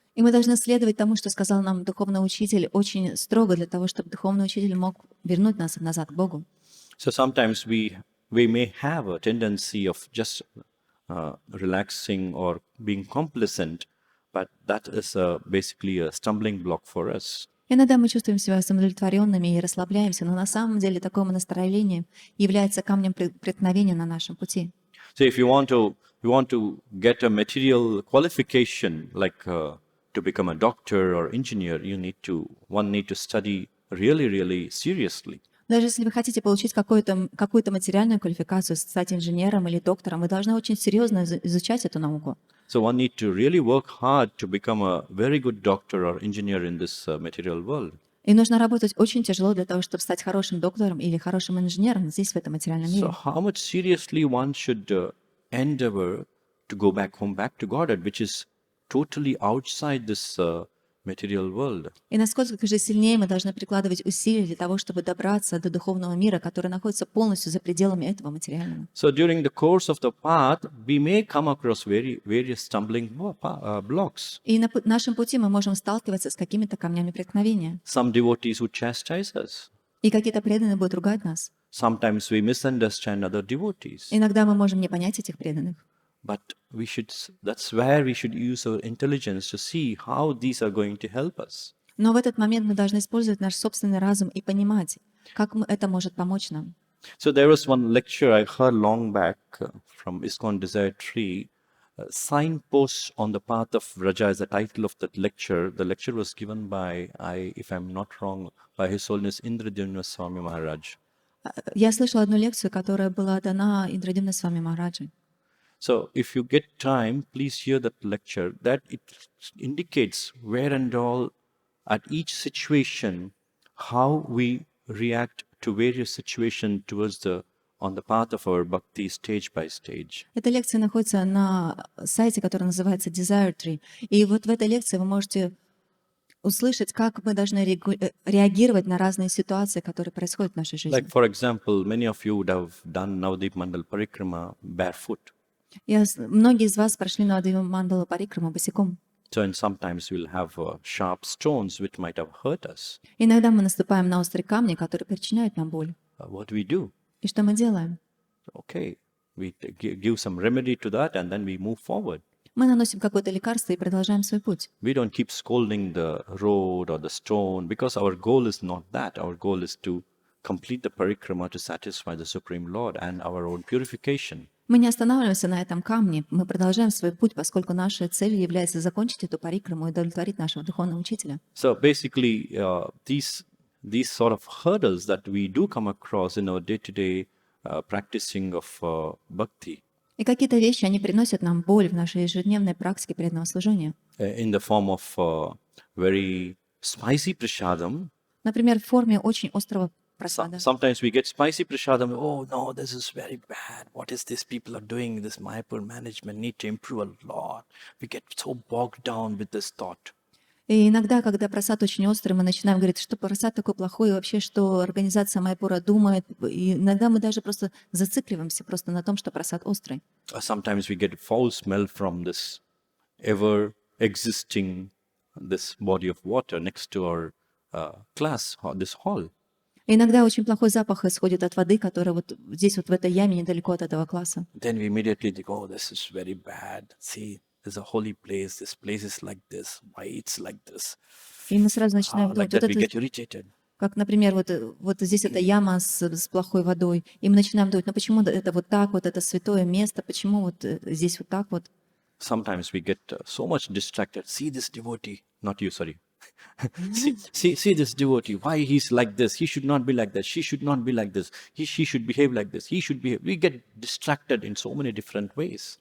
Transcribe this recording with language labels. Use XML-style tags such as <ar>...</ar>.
<ru>И мы должны следовать тому, что сказал нам духовный учитель, очень строго, для того, чтобы духовный учитель мог вернуть нас назад к Богу.</ru> <en>So sometimes we may have a tendency of just relaxing or being complacent, but that is basically a stumbling block for us.</en> <ru>Иногда мы чувствуем себя самоудовлетворенными и расслабляемся, но на самом деле такое настроение является камнем преткновения на нашем пути.</ru> <en>So if you want to get a material qualification, like to become a doctor or engineer, one need to study really, really seriously.</en> <ru>Даже если вы хотите получить какую-то материальную квалификацию, стать инженером или доктором, вы должны очень серьезно изучать эту науку.</ru> <en>So one need to really work hard to become a very good doctor or engineer in this material world.</en> <ru>И нужно работать очень тяжело для того, чтобы стать хорошим доктором или хорошим инженером здесь, в этом материальном мире.</ru> <en>So how much seriously one should endeavor to go back to Godhead, which is totally outside this material world.</en> <ru>И насколько же сильнее мы должны прикладывать усилия для того, чтобы добраться до духовного мира, который находится полностью за пределами этого материального.</ru> <en>So during the course of the path, we may come across various stumbling blocks.</en> <ru>И на нашем пути мы можем сталкиваться с какими-то камнями преткновения.</ru> <en>Some devotees would chastise us.</en> <ru>И какие-то преданные будут ругать нас.</ru> <en>Sometimes we misunderstand other devotees.</en> <ru>Иногда мы можем не понять этих преданных.</ru> <en>But that's where we should use our intelligence to see how these are going to help us.</en> <ru>Но в этот момент мы должны использовать наш собственный разум и понимать, как это может помочь нам.</ru> <en>So there was one lecture I heard long back from ISKCON Desire Tree. Signposts on the path of Vraja is the title of that lecture. The lecture was given by, if I'm not wrong, by His Holiness Indradhyumna Swami Maharaj.</en> <ru>Я слышала одну лекцию, которая была дана Индрадьюмна Свами Махараджи.</ru> <en>So if you get time, please hear that lecture. That it indicates where and all at each situation, how we react to various situations towards on the path of our bhakti stage by stage.</en> <ru>Эта лекция находится на сайте, который называется Desire Tree. И вот в этой лекции вы можете услышать, как мы должны реагировать на разные ситуации, которые происходят в нашей жизни.</ru> <en>Like for example, many of you would have done Navadip Mandal Parikrama barefoot.</en> <ru>Многие из вас прошли Навадвипа Мандала Парикраму босиком.</ru> <en>So and sometimes we'll have sharp stones which might have hurt us.</en> <ru>Иногда мы наступаем на острые камни, которые причиняют нам боль.</ru> <en>What do we do?</en> <ru>И что мы делаем?</ru> <en>Okay, we give some remedy to that and then we move forward.</en> <ru>Мы наносим какое-то лекарство и продолжаем свой путь.</ru> <en>We don't keep scolding the road or the stone, because our goal is not that. Our goal is to complete the parikrama to satisfy the Supreme Lord and our own purification.</en> <ru>Мы не останавливаемся на этом камне, мы продолжаем свой путь, поскольку нашей целью является закончить эту парикраму и удовлетворить нашего духовного учителя.</ru> <en>So basically, these sort of hurdles that we do come across in our day-to-day practicing of bhakti.</en> <ru>И какие-то вещи, они приносят нам боль в нашей ежедневной практике преданного служения.</ru> <en>In the form of very spicy prasadam.</en> <ru>Например, в форме очень острого прасада.</ru> <en>Sometimes we get spicy prashadam. Oh no, this is very bad. What is this people are doing? This Mayapur management need to improve a lot. We get so bogged down with this thought.</en> <ru>И иногда, когда просад очень острый, мы начинаем говорить, что просад такой плохой, и вообще, что организация Майпура думает. И иногда мы даже просто зацикливаемся просто на том, что просад острый.</ru> <en>Sometimes we get foul smell from this ever existing this body of water next to our class, this hall.</en> <ru>И иногда очень плохой запах исходит от воды, которая вот здесь вот в этой яме недалеко от этого класса.</ru> <en>Then we immediately think, oh, this is very bad. See, there's a holy place. This place is like this. Why it's like this?</en> <ru>И мы сразу начинаем</ru> <en>Like</en> <ru>думать, вот</ru> <en>that we</en> <ru>это,</ru> <en>get irritated.</en> <ru>как, например, вот здесь эта яма с плохой водой, и мы начинаем думать, ну почему это вот так вот, это святое место, почему вот здесь вот так вот.</ru> <en>Sometimes we get so much distracted. See this devotee, not you, sorry. see this devotee. Why he's like this? He should not be like that. She should not be like this. She should behave like this. He should behave. We get distracted in so many different ways.</en>